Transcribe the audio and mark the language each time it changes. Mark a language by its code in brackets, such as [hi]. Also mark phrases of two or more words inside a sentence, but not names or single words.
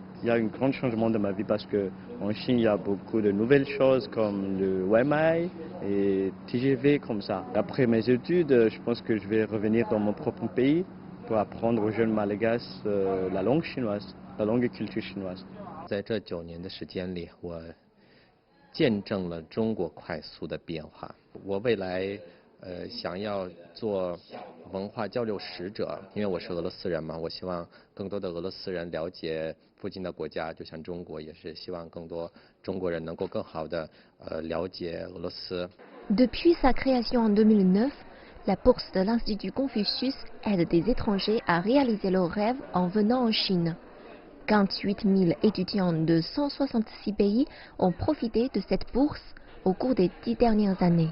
[fr] Il y a un grand changement de ma vie parce qu'en Chine, il y a beaucoup de nouvelles choses comme le Weimai et TGV comme ça. Après mes études, je pense que je vais revenir dans mon propre pays pour apprendre aux jeunes Malagasy la langue chinoise, la langue et culture chinoise. [zh] 在这9年的时间里，我见证了中国快速的变化。我未来想要做文化交流使者，因为我是俄罗斯人嘛，我希望更多的俄罗斯人了解附近的国家，就像中国，也是希望更多中国人能够更好的了解俄罗斯。 [fr] Depuis sa création en 2009, la bourse de l'Institut Confucius aide des étrangers à réaliser leurs rêves en venant en Chine. 58 000 étudiants de 166 pays ont profité de cette bourse au cours des 10 dernières années.